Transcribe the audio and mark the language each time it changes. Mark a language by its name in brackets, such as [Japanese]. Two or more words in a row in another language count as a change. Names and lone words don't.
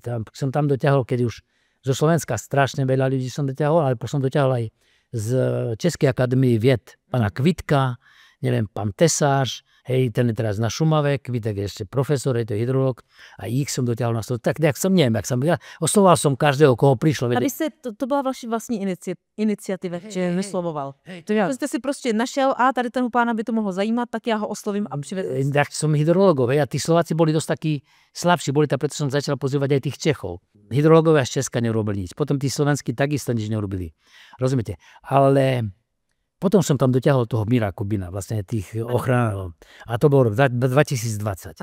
[Slovak] Som tam doťahol, keď už zo Slovenska strašne veľa ľudí som doťahol, ale som doťahol aj z Českej akadémie vied pána Kvitka, neviem, pán Tesář, hej, ten je teraz na Šumave, Kvitek je ešte profesor, je to hydrolog, a ich som doťahol na stôl. Tak neviem, ja oslovoval som každého, koho prišlo. A vy ste, [Czech] to byla vaši vlastní iniciativa, že vyslovoval. To jste si prostě našel, a tady ten pána by to mohlo zajímat, tak já ho oslovím a přivedl. [Slovak] Tak som hydrologov, a tí Slováci boli dosť takí slabší, preto som začal pozývať aj tých Čechov. Hydrologovia z Česka nerobili nič, potom tí slovenskí takisto nič nerobili. Rozumiete? Ale potom som tam doťahol toho Míra Kubina, vlastne tých ochranárov. A to bolo 2020.